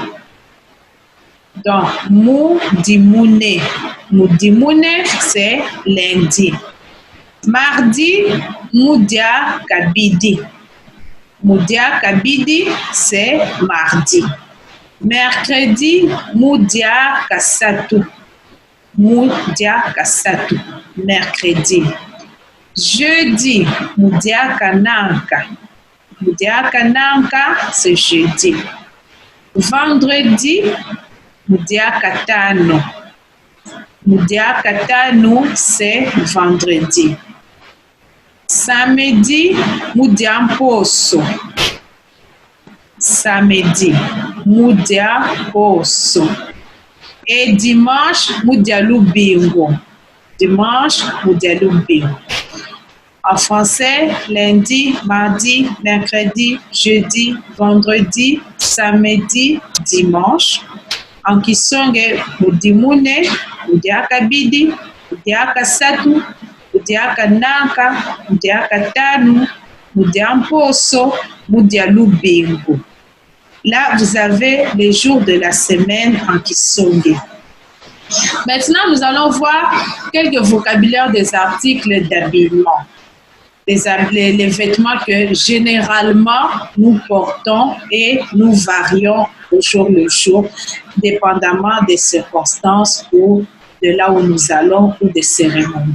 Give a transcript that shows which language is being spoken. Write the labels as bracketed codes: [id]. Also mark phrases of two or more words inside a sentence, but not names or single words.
[sop] Donc, Mudimune. [fr] Mudimune, c'est lundi. Mardi, [sop] Mudia Kabidi. Mudia Kabidi, [fr] c'est mardi. Mercredi, [sop] Mudia Kasatu. Mudia Kasatu, mercredi. Jeudi, Mudia Kananka. Mudia Kananka, [fr] c'est jeudi. Vendredi, [sop] Mudia Katano. Mudia Katano, [fr] c'est vendredi. [sop] Samedi, Mudia Poso. Samedi, Mudia Poso. [fr] Et dimanche, [sop] Mudia Lubingo. Dimanche, Mudia Lubingo. [fr] En français, lundi, mardi, mercredi, jeudi, vendredi, samedi, dimanche. [sop] En Kisongé, Mudimune, Mudia Kabidi, Mudia Kasatu, Mudia Kananka, Mudia Katanu, Mudia Mposo, Mudia Lubingo. [fr] Là, vous avez les jours de la semaine en Kisongé. Maintenant, nous allons voir quelques vocabulaires des articles d'habillement. Les vêtements que généralement nous portons et nous varions au jour le jour, dépendamment des circonstances ou de là où nous allons ou des cérémonies.